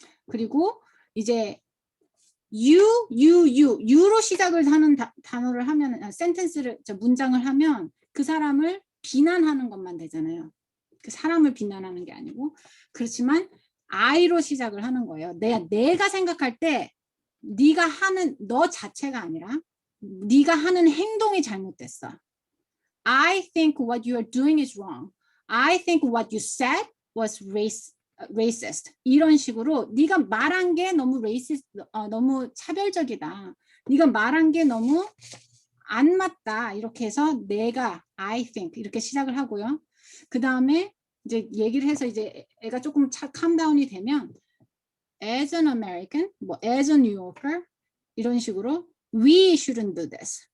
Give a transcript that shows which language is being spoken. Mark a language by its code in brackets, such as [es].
[ko] 그리고 이제 you로 시작을 하는 단어를 하면 센텐스를 문장을 하면 그 사람을 비난하는 것만 되잖아요. 그 사람을 비난하는 게 아니고. 그렇지만 I로 시작을 하는 거예요. 내가 생각할 때 네가 하는 너 자체가 아니라 네가 하는 행동이 잘못됐어. [en] I think what you are doing is wrong. I think what you said was racist. [ko] 이런 식으로 네가 말한 게 너무 racist, 너무 차별적이다. 네가 말한 게 너무 안 맞다. 이렇게 해서 내가 [en] I think [ko] 이렇게 시작을 하고요. 그 다음에 이제 얘기를 해서 이제 애가 조금 캄다운이 되면 [en] as an American, [ko] 뭐 [en] as a New Yorker [ko] 이런 식으로 [en] we shouldn't do this.